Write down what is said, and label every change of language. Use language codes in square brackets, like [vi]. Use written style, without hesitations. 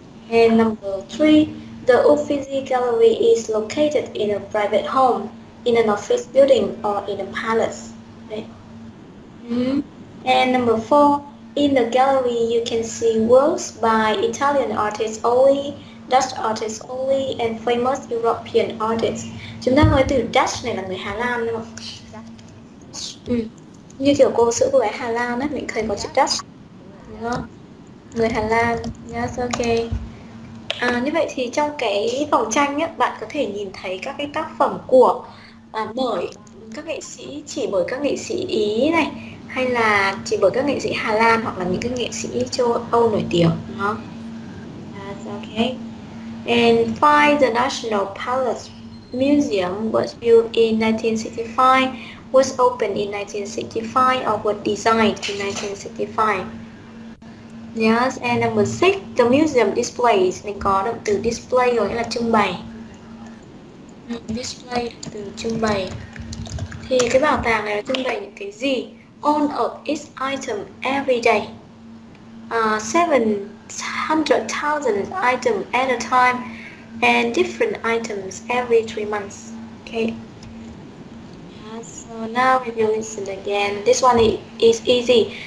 [en] And number 3, the Uffizi Gallery is located in a private home, in an office building, or in a palace. Okay. Mhm. And number 4, in the gallery you can see works by Italian artists only, Dutch artists only, and famous European artists. [vi] Chúng ta nói từ Dutch này là người Hà Lan đúng không? [en] Yes, [vi] Ừ. Như kiểu cô sữa cô gái Hà Lan á, mình thấy có chữ [en] yes, Dutch [vi] đúng rồi. đúng không? Người Hà Lan. [en] Yes, okay. [vi] Như vậy thì trong cái vòng tranh á, bạn có thể nhìn thấy các cái tác phẩm của bởi các nghệ sĩ, chỉ bởi các nghệ sĩ Ý này, hay là chỉ bởi các nghệ sĩ Hà Lan, hoặc là những cái nghệ sĩ châu Âu nổi tiếng, đúng không? [en] That's okay. And five, the National Palace Museum was built in 1965, was opened in 1965, or was designed in 1965. Yes, and number six, the museum displays. [vi] Mình có động từ display có nghĩa là trưng bày. Display từ trưng bày. Thì cái bảo tàng này nó trưng bày những cái gì? [en] All of its item every day. 700,000 items at a time, and different items every 3 months. Okay. So now if you listen again, this one is easy.